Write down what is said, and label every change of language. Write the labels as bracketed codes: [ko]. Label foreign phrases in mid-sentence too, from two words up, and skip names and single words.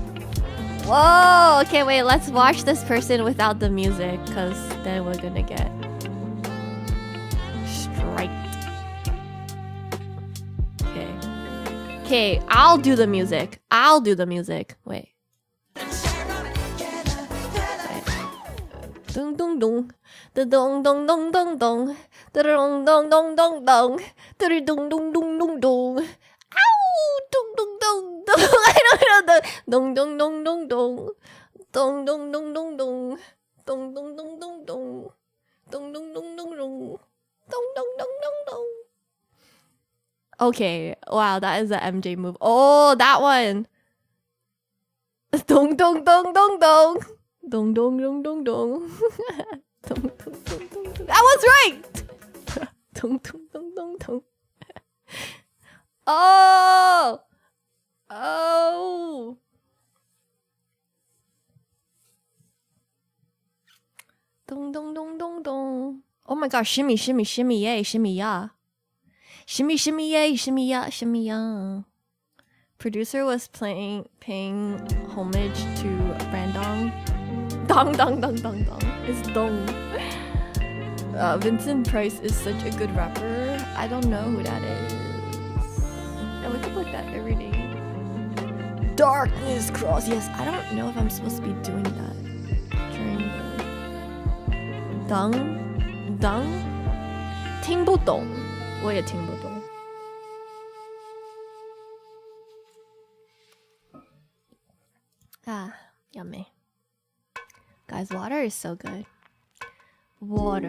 [en] Whoa! Okay, wait, let's watch this person without the music, because then we're gonna get striked. Okay. Okay, I'll do the music. I'll do the music. Wait. Dong dong dong. Da dong dong dong dong dong. Da dong dong dong dong dong. Da dong dong dong dong dong. Ow! Dong dong dong dong. I don't know the dong dong dong dong dong. Dong dong dong dong dong. Dong dong dong dong dong. Dong dong dong dong dong. Dong dong dong dong dong. Okay, wow, that is the MJ move. Oh, that one. Dong dong dong dong dong. Dong dong dong dong dong. Dong dong dong dong dong. That was right. Dong dong dong dong dong. Oh. Oh. Dong dong dong dong dong. Oh my gosh, shimmy shimmy shimmy yay, shimmy ya. Shimmy shimmy yay, shimmy ya, shimmy ya. Producer was paying homage to Brandong. Dong dong dong dong dong. It's dong. Vincent Price is such a good rapper. I don't know who that is. I wake up like that every day. Darkness cross. Yes, I don't know if I'm supposed to be doing that during the dong. [zh] 听不懂，我也听不懂。 [en] Ah, yummy. Guys, water is so good. Water.